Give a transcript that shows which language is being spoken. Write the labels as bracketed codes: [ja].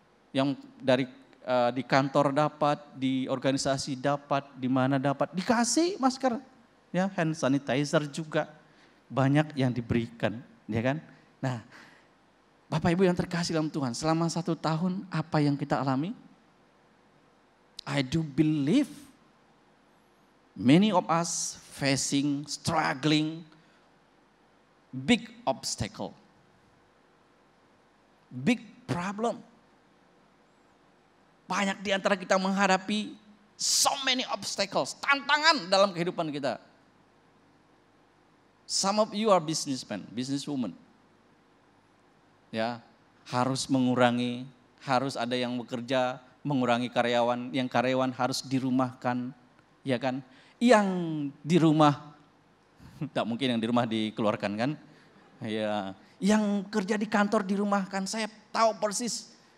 [id] Yang dari di kantor dapat, di organisasi dapat, di mana dapat, dikasih masker. Ya, hand sanitizer juga banyak yang diberikan, ya kan? Nah, Bapak Ibu yang terkasih dalam Tuhan, selama 1 tahun apa yang kita alami? [en] I do believe many of us facing, struggling, big obstacle, big problem. [id] Banyak di antara kita menghadapi [en] so many obstacles, [id] tantangan dalam kehidupan kita. [en] Some of you are businessmen, businesswoman. [id] Ya, harus mengurangi, harus ada yang bekerja, mengurangi karyawan, yang karyawan harus dirumahkan, ya kan? Yang di rumah, tak mungkin yang di rumah dikeluarkan kan? Ya, yang kerja di kantor dirumahkan, saya tahu persis.